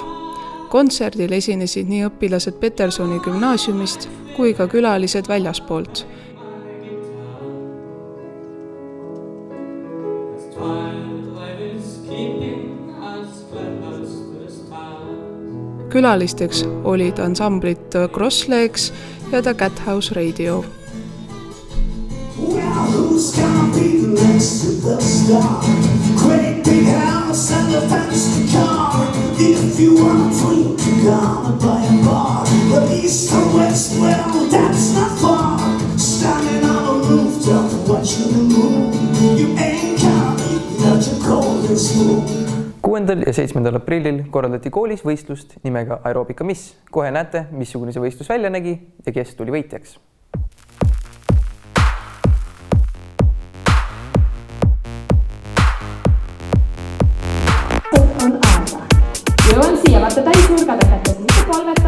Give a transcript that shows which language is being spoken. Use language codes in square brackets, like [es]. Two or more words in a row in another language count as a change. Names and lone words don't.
[et] Kontserdil esinesid nii õpilased Petersoni gümnaasiumist kui ka külalised väljaspoolt. Külalisteks olid ansamblit Crosslegs ja The Cat House Radio. [en] Who's gonna be the next superstar? Great big house and a fancy car. If you want to drink, you gotta buy a bar. But east or west, well, that's not far. Standing on a rooftop watching the moon. You ain't gonna eat not your golden spoon. [et] 6. ja 7. aprillil korraldati koolis võistlust nimega Aeroobika Miss. Kohe näete, missugune see võistlus välja nägi ja kes tuli võitjaks. Jõuan siia, vaata täisnurgad õpetas, mis palvetan.